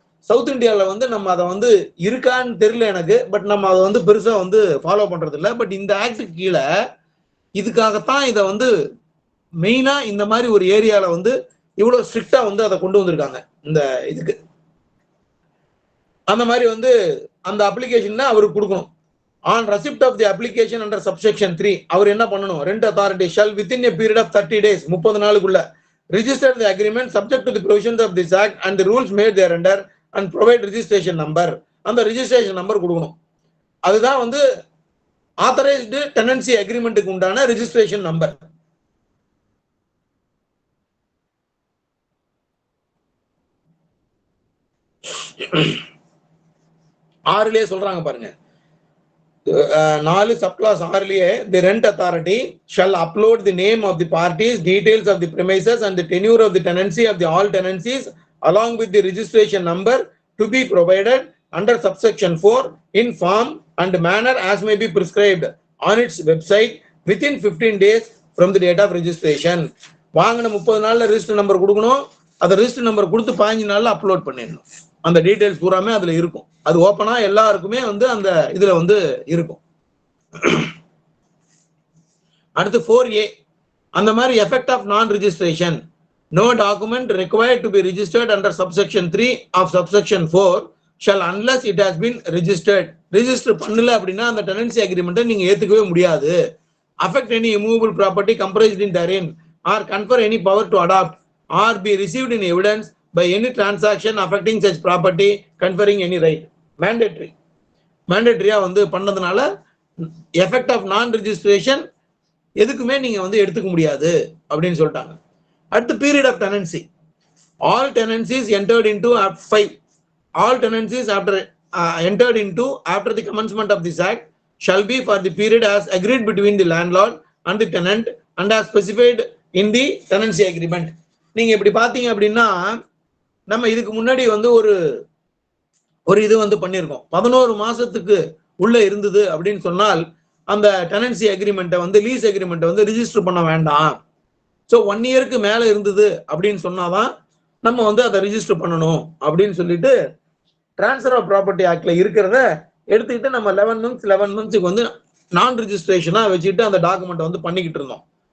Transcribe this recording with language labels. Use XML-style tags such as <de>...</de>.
<ta>South இந்தியால வந்து நம்ம அதை வந்து இருக்கான்னு தெரியல எனக்கு, பட் நம்ம அதை வந்து பெருசா வந்து ஃபாலோ பண்றது இல்லை. பட் இந்த ஆக்ட் கீழே இதுக்காகத்தான் இதை வந்து மெயினா இந்த மாதிரி ஒரு ஏரியால வந்து இவ்வளவு ஸ்ட்ரிக்டா வந்து அதை கொண்டு வந்திருக்காங்க இந்த இதுக்கு. அந்த மாதிரி வந்து அந்த அப்ளிகேஷன் அவருக்கு கொடுக்கணும்.</ta> <en>on receipt of the application under subsection 3</en> <ta>அவர் என்ன பண்ணணும்,</ta> <en>rent authority shall within a period of 30 days</en> <ta>30 நாளுக்குள்ள</ta> <en>register the agreement subject to the provisions of this act and the rules made thereunder and provide registration number.</en> <ta>அந்த registration number கொடுக்கணும். அதுதான் வந்து authorised tenancy அக்ரிமெண்ட்டுக்கு உண்டான registration number. ஆறுலயே சொல்றாங்க பாருங்க,</ta> <en>4 subclass 6லயே the rent authority shall upload the name of the parties, details of the premises and the tenure of the tenancy of the all tenancies along with the registration number to be provided under subsection 4 in form and manner as may be prescribed on its website within 15 days from the date of registration.</en> <ta>வாங்கின 30 நாள்ல register number கொடுக்கணும். அந்த register number கொடுத்து 15 நாள்ல upload பண்ணிடணும். அந்த details பூராமே அதுல இருக்கும். அது ஓப்பனா எல்லாருக்குமே வந்து அந்த இதுல வந்து இருக்கும். அடுத்து</ta> <en>4A</en> <ta>அந்த மாதிரி</ta> <en>Effect of non registration. No document required to be registered under subsection 3 of subsection 4 shall unless it has been registered.</en> <ta>Register பண்ணல அப்படின்னா அந்த tenancy agreement நீங்க ஏத்துக்கவே முடியாது.</ta> <en>Affect any immovable property comprised in therein or confer any power to adopt or be received in evidence by any transaction affecting such property conferring any right. Mandatory.</en> <ta>Mandatory வந்து பண்ணதுனால effect of நான் registration எதுக்குமே நீங்க வந்து எடுத்துக்க முடியாது அப்படின்னு சொல்லிட்டாங்க. அடுத்து</ta> <en>Period of tenancy. All tenancies entered into Act 5. All tenancies entered into after the commencement of this act shall be for the period as agreed between the landlord and the tenant and as specified in the tenancy agreement.</en> <ta>நீங்க இப்படி பாத்தீங்க அப்படின்னா நம்ம இதுக்கு முன்னாடி வந்து ஒரு இது வந்து பண்ணியிருக்கோம். 11 மாசத்துக்கு உள்ள இருந்தது அப்படின்னு சொன்னால் அந்த டெனன்சி அக்ரிமெண்ட்டை வந்து லீஸ் அக்ரிமெண்ட்டை வந்து ரிஜிஸ்டர் பண்ண வேண்டாம். ஸோ 1 இயருக்கு மேல இருந்தது அப்படின்னு சொன்னாதான் நம்ம வந்து அதை ரிஜிஸ்டர் பண்ணணும் அப்படின்னு சொல்லிட்டு டிரான்ஸ்ஃபர் ஆஃப் ப்ராப்பர்ட்டி ஆக்ட்ல இருக்கிறத எடுத்துக்கிட்டு நம்ம 11 மந்த்ஸுக்கு வந்து நான் ரிஜிஸ்ட்ரேஷனா வச்சுட்டு அந்த டாக்குமெண்ட் வந்து பண்ணிக்கிட்டு இருந்தோம்.</ta>